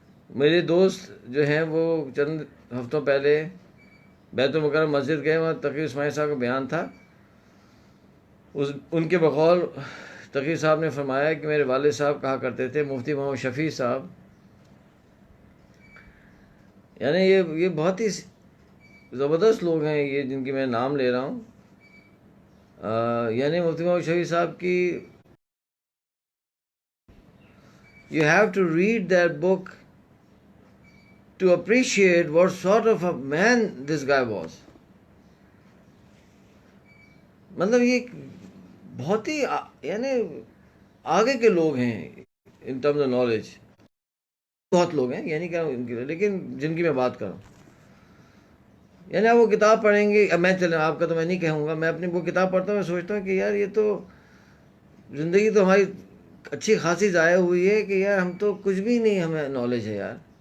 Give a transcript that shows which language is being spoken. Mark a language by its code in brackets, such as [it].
[ur] میرے دوست جو ہیں وہ چند ہفتوں پہلے بیت المکرم مسجد گئے، وہاں تقی اسماعیل صاحب کا بیان تھا. ان کے بقول تقی صاحب نے فرمایا کہ میرے والد صاحب کہا کرتے تھے، مفتی محمد شفیع صاحب، یعنی یہ بہت ہی زبردست لوگ ہیں یہ جن کی میں نام لے رہا ہوں. یعنی مفتی محمد شفیع صاحب کی [en] you have to read that book to appreciate what sort of a man this guy was. [ur] مطلب یہ بہت ہی یعنی آگے کے لوگ ہیں ان ٹرمز آف نالج. بہت لوگ ہیں یعنی کہ ان کے، لیکن جن کی میں بات کروں، یعنی آپ وہ کتاب پڑھیں گے. اب میں چلیں آپ کا تو میں نہیں کہوں گا، میں اپنی وہ کتاب پڑھتا ہوں، میں سوچتا ہوں کہ یار یہ تو زندگی تو ہماری اچھی خاصی ضائع ہوئی ہے کہ یار ہم تو کچھ بھی نہیں ہمیں نالج ہے یار.